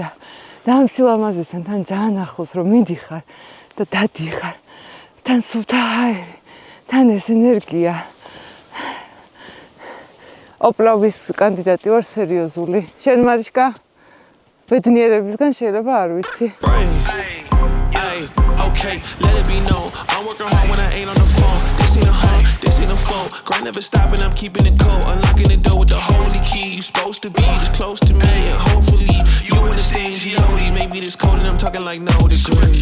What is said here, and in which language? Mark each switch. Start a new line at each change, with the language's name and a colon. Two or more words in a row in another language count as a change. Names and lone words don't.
Georgian: და ამ სილამაზესთან თან ძალიან ახლოს რომ მიდიხარ და დადიხარ. თან სუფთა აერი, თან ეს ენერგია. ოპლავის კანდიდატი ვარ სერიოზული. შენ მარიშკა? ბედნიერებისგან შეიძლება არ ვიცი.
English: Okay, let it be known. I'm working hard when I ain't on the phone. This ain't a home, this ain't a phone. Grind never stopping, I'm keeping it cold. Unlocking the door with the holy key. You supposed to be this close to me, and hopefully you understand G.O.D. Maybe this cold and I'm talking like no degrees.